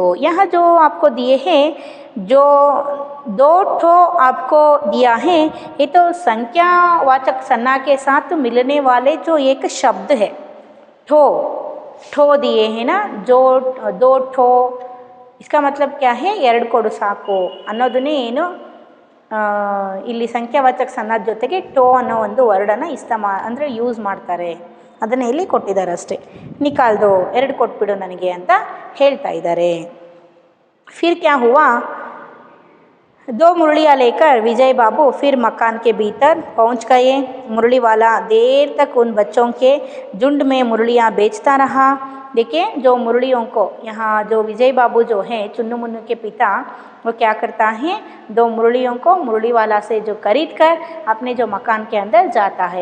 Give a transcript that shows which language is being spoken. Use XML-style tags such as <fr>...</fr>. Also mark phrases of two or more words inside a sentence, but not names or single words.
<hi>यहाँ जो आपको दिए हैं, जो 2 ठो आपको दिया है, ये तो संख्यावाचक सन्ना के साथ मिलने वाले जो एक शब्द है, ठो दिए हैं ना, जो 2 ठो, इसका मतलब क्या है, 2</hi> <kn>ಕೊಡು ಸಾಕು ಅನ್ನೋದನ್ನೇ ಏನು ಇಲ್ಲಿ ಸಂಖ್ಯಾವಾಚಕ ಸಣ್ಣದ ಜೊತೆಗೆ ಟೋ ಅನ್ನೋ ಒಂದು ವರ್ಡನ್ನು ಅಂದರೆ ಯೂಸ್ ಮಾಡ್ತಾರೆ. ಅದನ್ನು ಇಲ್ಲಿ ಕೊಟ್ಟಿದ್ದಾರೆ ಅಷ್ಟೇ. ನಿಕಾಲ್ದೋ 2 ಕೊಟ್ಬಿಡು ನನಗೆ ಅಂತ ಹೇಳ್ತಾ ಇದ್ದಾರೆ.</kn> <hi>फिर क्या हुआ, 2 मुरलियाँ लेकर विजय बाबू फिर मकान के भीतर पहुंच गए. मुरली वाला देर तक उन बच्चों के झुंड में मुरलियाँ बेचता रहा. देखिए जो मुरलियों को यहाँ जो विजय बाबू जो हैं चुन्नू मुन्नू के पिता, वो क्या करता है, 2 मुरलियों को मुरली वाला से जो खरीद कर अपने जो मकान के अंदर जाता है.</hi>